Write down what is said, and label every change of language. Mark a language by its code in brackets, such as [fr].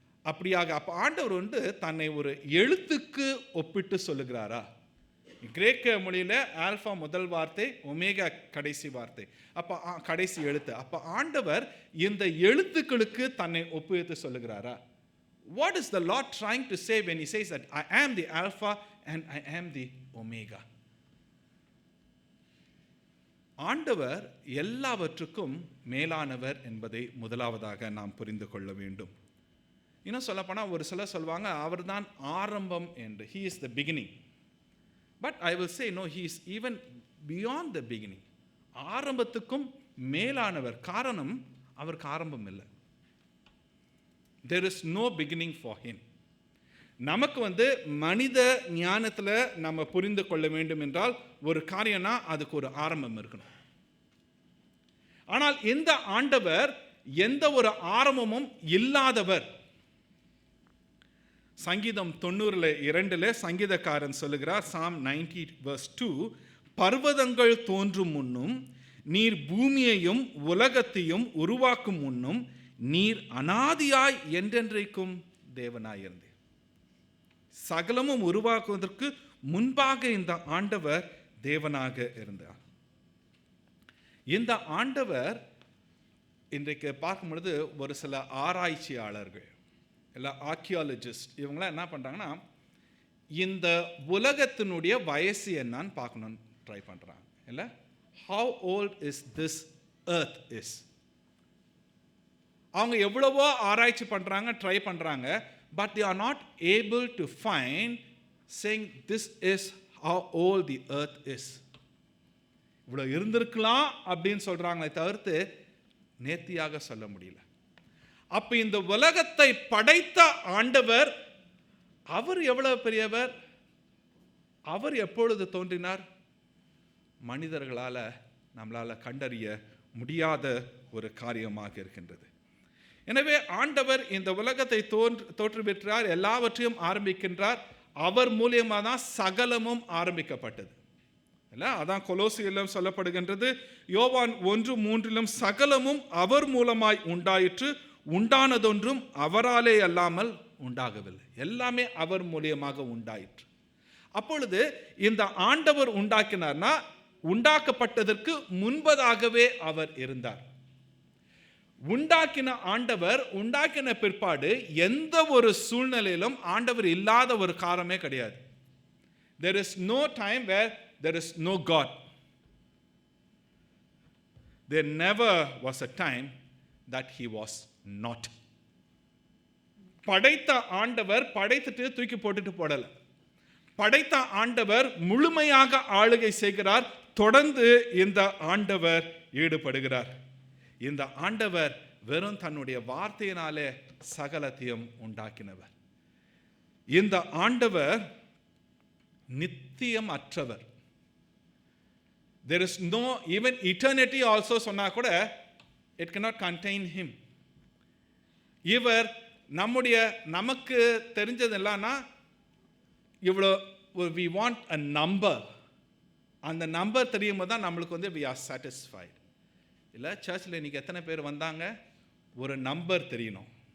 [ta] அப்படியாக அப்போ ஆண்டவர் வந்து தன்னை ஒரு எழுத்துக்கு ஒப்பிட்டு சொல்லுகிறாரா? கிரேக்க மொழியில் ஆல்ஃபா முதல் வார்த்தை, ஒமேகா கடைசி வார்த்தை, அப்போ கடைசி எழுத்து. அப்போ ஆண்டவர் இந்த எழுத்துக்களுக்கு தன்னை ஒப்பிட்டு சொல்லுகிறாரா? [en] What is the Lord trying to say when He says that I am the Alpha and I am the Omega? [ta] ஆண்டவர் எல்லாவற்றுக்கும் மேலானவர் என்பதை முதலாவதாக நாம் புரிந்து கொள்ள வேண்டும். இன்னும் சொல்லப்போனால் ஒரு சிலர் சொல்லுவாங்க அவர்தான் ஆரம்பம் என்று. [en] He is the beginning. But I will say no, He is even beyond the beginning. [ta] ஆரம்பத்துக்கும் மேலானவர். காரணம், அவருக்கு ஆரம்பம் இல்லை. [en] There is no beginning for Him. [ta] நமக்கு வந்து மனித ஞானத்தில் நம்ம புரிந்து கொள்ள வேண்டும் என்றால் ஒரு காரியம்னா அதுக்கு ஒரு ஆரம்பம் இருக்கணும். ஆனால் இந்த ஆண்டவர் எந்த ஒரு ஆரம்பமும் இல்லாதவர். சங்கீதம் 90:2 சங்கீதக்காரன் சொல்லுகிறார், Psalm 90:2, பர்வதங்கள் தோன்றும் முன்னும் நீர் பூமியையும் உலகத்தையும் உருவாக்கும் முன்னும் நீர் அனாதியாய் என்றென்றைக்கும் தேவனாயிருந்தீர். சகலமும் உருவாக்குவதற்கு முன்பாக இந்த ஆண்டவர் தேவனாக இருந்தார். இந்த ஆண்டவர் இன்றைக்கு பார்க்கும் பொழுது ஒரு சில ஆராய்ச்சியாளர்கள், இல்லை ஆர்கியாலஜிஸ்ட், இவங்களாம் என்ன பண்ணுறாங்கன்னா இந்த உலகத்தினுடைய வயசு என்னன்னு பார்க்கணும்னு ட்ரை பண்ணுறாங்க. [en] இல்லை, how old is this earth is. [ta] அவங்க எவ்வளவோ ஆராய்ச்சி பண்ணுறாங்க, ட்ரை பண்ணுறாங்க, [en] but they are not able to find saying this is how old the earth is. [ta] இவ்வளோ இருந்திருக்கலாம் அப்படின்னு சொல்கிறாங்களே தவிர்த்து நேர்த்தியாக சொல்ல முடியல. அப்போ இந்த உலகத்தை படைத்த ஆண்டவர், அவர் எவ்வளவு பெரியவர், அவர் எப்பொழுது தோன்றினார், மனிதர்களால் நம்மளால் கண்டறிய முடியாத ஒரு காரியமாக இருக்கின்றது. எனவே ஆண்டவர் இந்த உலகத்தை தோற்றுவிட்டார், எல்லாவற்றையும் ஆரம்பிக்கின்றார். அவர் மூலியமாக தான் சகலமும் ஆரம்பிக்கப்பட்டது. இல்லை, அதான் கொலோசியிலும் சொல்லப்படுகின்றது. யோவான் 1:3 சகலமும் அவர் மூலமாய் உண்டாயிற்று, உண்டானதொன்றும் அவராலே அல்லாமல் உண்டாகவில்லை. எல்லாமே அவர் மூலியமாக உண்டாயிற்று. அப்பொழுது இந்த ஆண்டவர் உண்டாக்கினார்னா உண்டாக்கப்பட்டதற்கு முன்பதாகவே அவர் இருந்தார். உண்டாக்கின ஆண்டவர் உண்டாக்கின பிற்பாடு எந்த ஒரு சூழ்நிலையிலும் ஆண்டவர் இல்லாத ஒரு காலமே கிடையாது. [en] There is no time where there is no God. There never was a time that he was not. [ta] படைத்த ஆண்டவர் படைத்துட்டு தூக்கி போட்டுட்டு போடல. படைத்த ஆண்டவர் முழுமையாக ஆளுகை செய்கிறார். தொடர்ந்து இந்த ஆண்டவர் ஈடுபடுகிறார். இந்த ஆண்டவர் வெறும் தன்னுடைய வார்த்தையினாலே சகலத்தையும் உண்டாக்கினவர். இந்த ஆண்டவர் நித்தியம் அற்றவர். [en] There is no, even eternity also [ta] சொன்னா கூட [en] it cannot contain him. [ta] இவர் நமக்கு தெரிஞ்சது இல்லைன்னா இவ்வளோ [en] we want a number. [ta] அந்த நம்பர் தெரியும் போது தான் நம்மளுக்கு வந்து [en] we are satisfied. [ta] இல்லை, சர்ச்சில் இன்றைக்கி எத்தனை பேர் வந்தாங்க, ஒரு நம்பர் தெரியணும்.